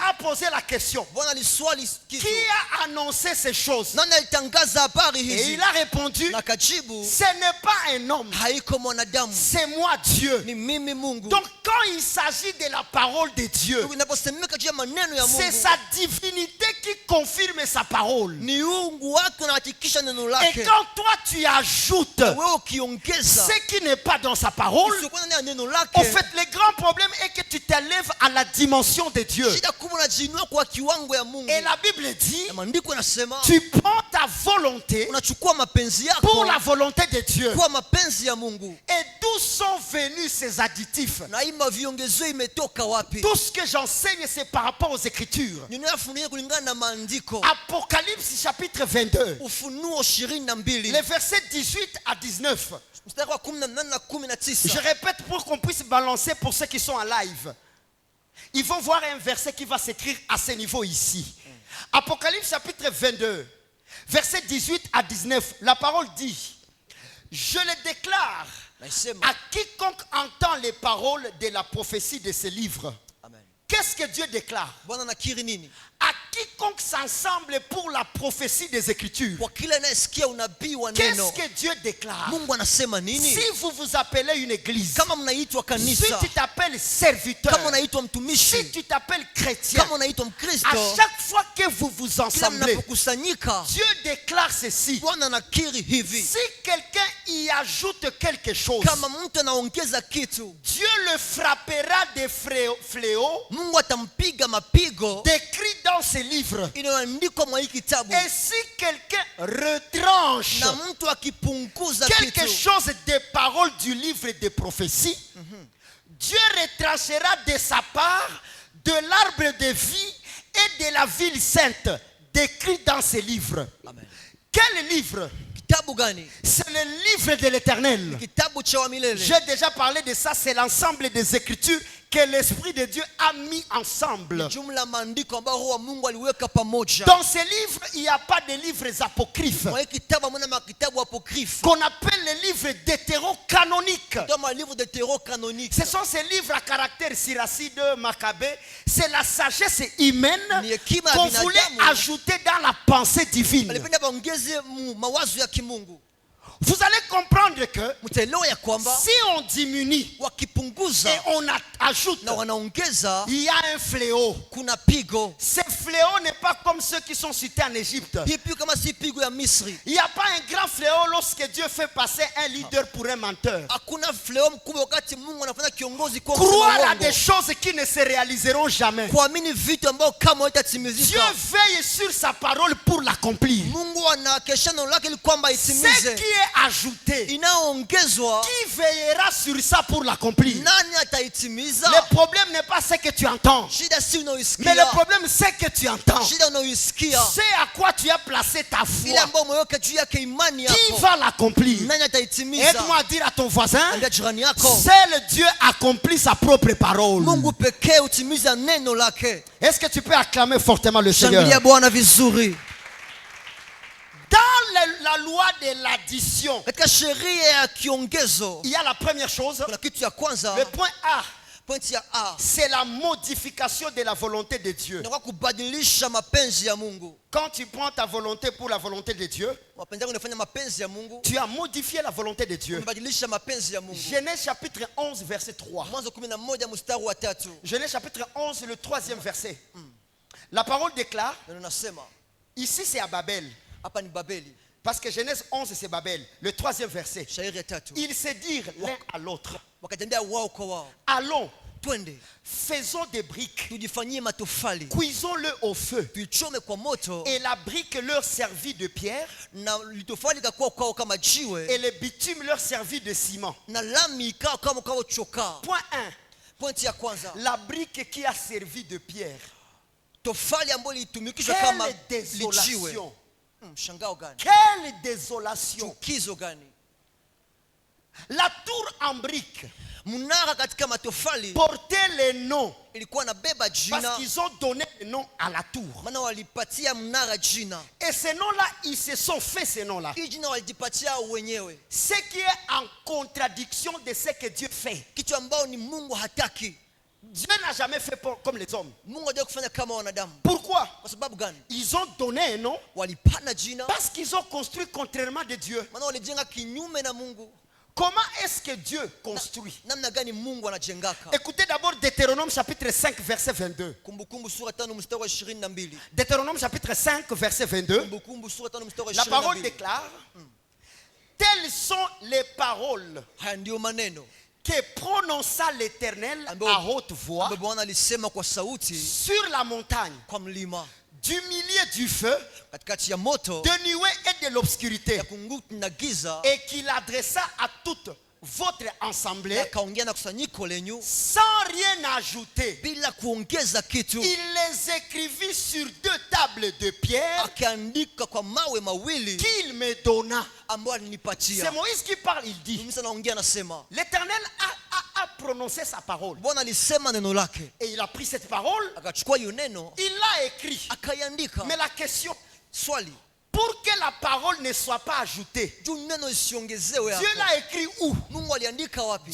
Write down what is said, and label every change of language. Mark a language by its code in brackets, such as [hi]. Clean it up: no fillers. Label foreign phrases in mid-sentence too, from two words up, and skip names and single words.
[fr] a posé la question, [sw] Bwana aliswali kitu, [fr] qui a annoncé ces choses? [sw] nani alitangaza habari [fr] Et [sw] hizi? [fr] il a répondu, [sw] Na kajibu, [fr] ce n'est pas un homme, [sw] haiko mwanadamu, [fr] c'est moi Dieu. [sw] ni mimi Mungu. [fr] Donc quand il s'agit de la parole de Dieu, [sw] Inaposemeka juu ya maneno ya [fr] c'est [sw] Mungu, [fr] sa divinité qui confirme sa parole. [sw] ni uungu wake unahakikisha neno [fr] Et [sw] lake. [fr] quand toi tu ajoutes [sw] Wewe ukiongeza [fr] ce qui n'est pas dans sa parole, [sw] usiokuwa ndani ya neno lake, [fr] en fait le grand problème est que tu t'élèves à la dimension de Dieu. [sw] shida kubwa unajiinua kwa kiwango ya Mungu. [fr] Et la Bible dit, [sw] Na maandiko yanasema [fr] tu prends ta volonté [sw] unachukua mapenzi [fr] pour [sw] yako [fr] la volonté de Dieu. [sw] kwa mapenzi ya Mungu. [fr] Et d'où sont venus ces additifs? [sw] Na hii maviongezeo imetoka wapi? [fr] Tout ce que j'enseigne, c'est par rapport aux Écritures. [sw] Ninayofundisha kulingana na maandiko. [fr] Apocalypse chapitre 22, [sw] Ufunuo 22 [fr] les versets 18 à 19. [sw] mstari wa 18 na 19. [fr] Je répète pour qu'on puisse balancer pour ceux qui sont en live. Ils vont voir un verset qui va s'écrire à ce niveau ici. Apocalypse chapitre 22, versets 18 à 19. La parole dit, je le déclare [sw] Naisema, [fr] à quiconque entend les paroles de la prophétie de ce livre. [sw] amen. [fr] Qu'est-ce que Dieu déclare? [sw] Bwana nakiri nini? [fr] À quiconque s'ensemble pour la prophétie des Écritures. [sw] Kwa kila anayesikia unabii wa neno, [fr] Qu'est-ce que Dieu déclare? [sw] Mungu anasema nini? [fr] Si vous vous appelez une église, [sw] Kama mnaitwa [fr] si [sw] kanisa, [fr] tu t'appelles serviteur, [sw] kama unaitwa [fr] si [sw] mtumishi, [fr] tu t'appelles chrétien, [sw] kama unaitwa [fr] à [sw] Mkristo, [fr] chaque fois que vous vous [sw] kila [fr] ensemblez, [sw] mnapokusanyika, [fr] Dieu déclare ceci. [sw] Bwana nakiri hivi, [fr] Si quelqu'un y ajoute quelque chose, [sw] kama mtu anaongeza kitu, [fr] Dieu le frappera des fléaux [sw] Mungu atampiga mapigo [fr] décrits dans ce livre. [sw] inayoandikwa mwa hii kitabu. [fr] Et si quelqu'un retranche [sw] Na mtu akipunguza [fr] quelque [sw] kitu, [fr] chose des paroles du livre des prophéties, Dieu retranchera de sa part de l'arbre de vie et de la ville sainte décrit dans ce livre. Amen. Quel livre? [sw] Kitabu gani? [fr] C'est le livre de l'Éternel. [sw] Kitabu cha wa milele. [fr] J'ai déjà parlé de ça, c'est l'ensemble des Écritures que l'Esprit de Dieu a mis ensemble. [sw] jumla maandiko ambayo roho wa Mungu aliweka pamoja. [fr] Dans ces livres, il n'y a pas de livres apocryphes [sw] Kwa kitabu amuna makitabu apokrife. [fr] qu'on appelle les livres deutérocanoniques. Dans ma livre de terreau canonique. Ce sont ces livres à caractère siracide, macabée. C'est la sagesse humaine [sw] Ni hekima ya [fr] qu'on [sw] binadamu. [fr] voulait ajouter dans la pensée divine. [sw] Walipenda waongeze mawazo ya kimungu. [fr] Vous allez comprendre que [sw] Mtaelewa ya kwamba [fr] si on diminue [sw] wakipunguza [fr] et on ajoute, [sw] na wanaongeza [fr] il y a un fléau. [sw] kuna pigo. [fr] Ce fléau n'est pas comme ceux qui sont cités en Égypte. [sw] Hii pigo kama si pigo ya Misri. [fr] Il n'y a pas un grand fléau lorsque Dieu fait passer un leader pour un menteur. [sw] Hakuna fleo mkubwa wakati Mungu anafanya kiongozi kwa [fr] Croire à des choses qui ne se réaliseront jamais. [sw] kuamini vitu ambao kama [fr] Dieu [sw] haitatimizika. [fr] veille sur sa parole pour l'accomplir. [sw] Mungu anakesha neno lake ili kwamba [fr] Ce [sw] itimize. [fr] qui est ajouté, [sw] Inaongezwa, [fr] qui veillera sur ça pour l'accomplir? [sw] nani ataitimiza? [fr] Le problème n'est pas ce que tu entends, [sw] Shida si [fr] mais le [sw] unaoisikia. [fr] problème c'est que tu entends. [sw] Shida unaoisikia. [fr] C'est à quoi tu as placé ta [sw] Ile [fr] foi. [sw] ambayo umeweka juu yake imani [fr] Qui [sw] yako. [fr] va l'accomplir? [sw] Nani ataitimiza? [fr] Aide-moi à dire à ton voisin, [sw] Ambia jirani yako. [fr] seul Dieu accomplit sa propre parole. [sw] Mungu pekee utimiza neno lake. [fr] Est-ce que tu peux acclamer fortement le Seigneur? [sw] Shangilia Bwana vizuri. [fr] Dans la loi de l'addition, [sw] Katika sheria ya kiongezo [fr] il y a la première chose, [sw] kuna kitu ya kwanza, [fr] le point A, [sw] pointi ya A, [fr] c'est la modification de la volonté de Dieu. [sw] ni kwa kubadilisha mapenzi ya Mungu. [fr] Quand tu prends ta volonté pour la volonté de Dieu, [sw] Mapenzi yako unafanya mapenzi ya Mungu, [fr] tu as modifié la volonté de Dieu. [sw] umebadilisha mapenzi ya Mungu. [fr] Genèse chapitre 11, verset 3. [sw] Mwanzo 11 mstari wa 3. [fr] Genèse chapitre 11, le troisième verset. La parole déclare, [sw] Neno nasema, [fr] ici c'est à Babel, [sw] hapa ni Babeli. [fr] parce que Genèse 11 c'est Babel, le troisième verset. [sw] Shairi ya 3. [fr] Ils se dirent l'un à l'autre, [sw] Wakatembea wao kwa wao. [fr] allons, [sw] Twende, [fr] faisons des briques, [sw] tujifanyie matofali. [fr] cuisons-le au feu. [sw] Tuichome kwa moto, [fr] Et la brique leur servit de pierre, [sw] na litofali kakuwa kwao kama jiwe, [fr] et le bitume leur servit de ciment. [sw] na lami ikawa kama kwao chokaa. [fr] Point 1. [sw] Pointi ya kwanza, [fr] La brique qui a servi de pierre. [sw] tofali ambayo ilitumikishwa kama [fr] Quelle [sw] lijiwe. [fr] désolation. [sw] Shangao gani? [fr] Quelle désolation. [sw] Chukizo gani? [fr] La tour en brique [sw] Mnara katika matofali [fr] portait les noms [sw] ilikuwa na beba [fr] parce [sw] jina, [fr] qu'ils ont donné le nom à la tour. [sw] maana walipatia mnara jina. [fr] Et ces noms-là, ils se sont fait ces noms-là. [sw] Hii jina walijipatia wenyewe, [fr] Ce qui est en contradiction de ce que Dieu fait. [sw] kitu ambao ni Mungu hataki. [fr] Dieu n'a jamais fait comme les hommes. [sw] Mungu hajawahi kufanya kama wanadamu. [fr] Pourquoi? [sw] Kwa sababu gani? [fr] Ils ont donné un nom [sw] Walipana jina, [fr] parce qu'ils ont construit contrairement de Dieu. [sw] maana walijenga kinyume na Mungu. [fr] Comment est-ce que Dieu construit? [sw] Namna gani Mungu anajengaka? [fr] Écoutez d'abord Deutéronome chapitre 5 verset 22. [sw] Kumbukumbu sura 5 mstari wa 22. [fr] Deutéronome chapitre 5 verset 22. [sw] Kumbukumbu sura 5 mstari wa [fr] La parole [sw] 22. [fr] déclare, telles sont les paroles [sw] Haya ndio maneno [fr] que prononça l'Éternel [sw] ambayo [fr] à haute voix [sw] ambayo Bwana alisema kwa sauti [fr] sur la montagne, [sw] kwa mlima, [fr] du milieu du feu, [sw] katikati ya moto [fr] de nuée et de l'obscurité, [sw] ya kunguti na giza, [fr] et qu'il adressa à toute votre assemblée [sw] akaongea na kusanyiko lenyu [fr] sans rien ajouter. [sw] bila kuongeza kitu. [fr] Il les écrivit sur 2 tables de pierre [sw] Akaandika kwa mawe mawili [fr] qu'il me donna. [sw] ambayo [fr] C'est [sw] alinipatia. [fr] Moïse qui parle, il dit, [sw] Musa anaongea anasema, [fr] l'Éternel a prononcé sa parole. [sw] Bwana alisema neno lake, [fr] Et il a pris cette parole, [sw] akachukua hiyo neno [fr] il l'a écrit. [sw] akaiandika. [fr] Mais la question, [sw] Swali, [fr] pour que la parole ne soit pas ajoutée, [sw] juu neno isiongezewe [fr] Dieu [sw] hapo, [fr] l'a écrit où? [sw] Mungu aliandika wapi?